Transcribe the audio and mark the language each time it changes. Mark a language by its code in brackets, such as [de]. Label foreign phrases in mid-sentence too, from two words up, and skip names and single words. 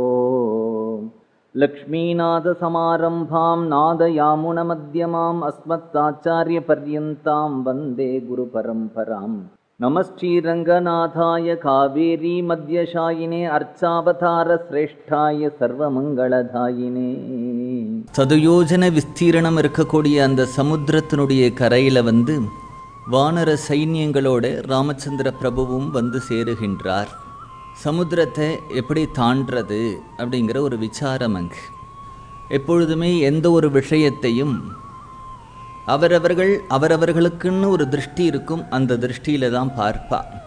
[sa] लक्ष्मीनाथ समारंभां नादयामुनमध्यमाम् अस्मत्ताचार्यपर्यन्तां वन्दे गुरुपरम्परां. नमश्रीरङ्गनाथाय कावेरी मध्यशायिने अर्चावतार श्रेष्ठाय सर्वमङ्गलदायिने. [ta] சதுயோஜன விஸ்தீரணம் இருக்கக்கூடிய அந்த சமுத்திரத்தினுடைய கரையில் வானர சைன்யங்களோட ராமச்சந்திர பிரபுவும் சேருகின்றார். சமுத்திரத்தை எப்படி தாண்டது அப்படிங்கிற ஒரு விசாரம் அங்கு. எப்பொழுதுமே எந்த ஒரு விஷயத்தையும் அவரவர்களுக்குன்னு ஒரு திருஷ்டி இருக்கும், அந்த திருஷ்டியில் தான் பார்ப்பா.